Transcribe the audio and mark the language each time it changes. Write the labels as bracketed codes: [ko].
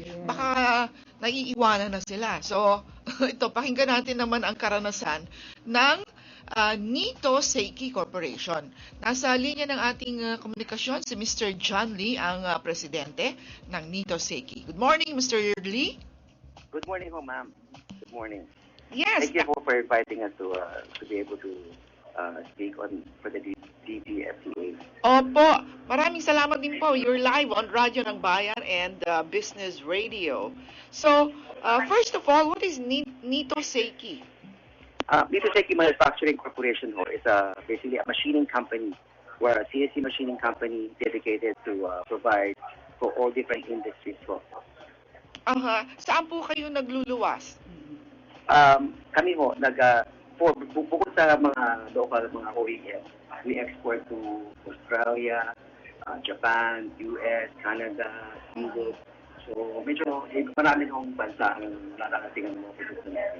[tl] Yes. Baka naiiwanan na sila. So, ito, pakinggan natin naman ang karanasan ng Nito Seiki Corporation. Nasa linya ng ating komunikasyon si Mr. John Lee, ang presidente ng Nito Seiki. [en] Good morning, Mr. Lee. Good morning, ma'am. Good morning. Yes. Thank you for inviting us to be able to speak for the DBFTA. [tl] Opo, maraming salamat din po. [en] You're live on Radyo ng Bayan and Business Radio. So, first of all, what is Nito Seiki? Nito Seiki Manufacturing Corporation is basically a machining company. We're a CNC machining company dedicated to provide for all different industries po. [tl] Saan po kayo nagluluwas? Kami bukod sa mga local, mga OEM, [en] we export to Australia, Japan, US, Canada, Europe. [tl] So, medyo marami ng bansa ang nakakatingan ng mga produkto natin.